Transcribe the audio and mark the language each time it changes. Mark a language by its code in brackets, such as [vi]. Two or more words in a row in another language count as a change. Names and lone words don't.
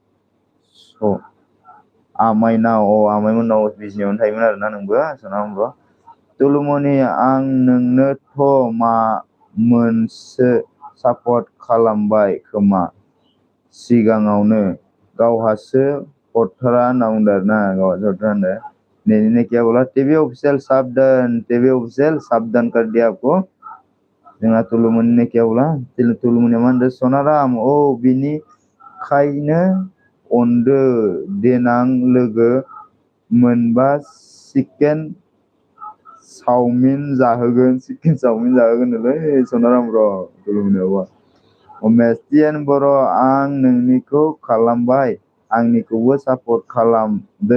[brx] आमाइमोननाव बिजनियावनो थायोमोन आरोना नोंबो सनाराम। तुलुमनि आं नोंनोथ' मोनसो सापर्ट खालामबाय खोमा सिगाङावनो, गावहासो हरथारा होनना बुंदों आरो ना। गावहासो हरथारा होनदों। [hi] ने क्या बोला? [en] TV official [hi] साबधान कर दिया आपको। [brx] जोंहा तुलुमनि [hi] ने क्या बोला? [brx] तुलुमनि मा होनदों? सनाराम बिनि खायनो अनदो देनां लोगो मोनबा चिकेन चावमिन जाहोगोन नोलै सनाराम ब्र'। तुलुमनियाबा मेस्टियान बर' आं नोंनिखौ खालामबाय, आंनिखौबो सापर्ट खालामदो।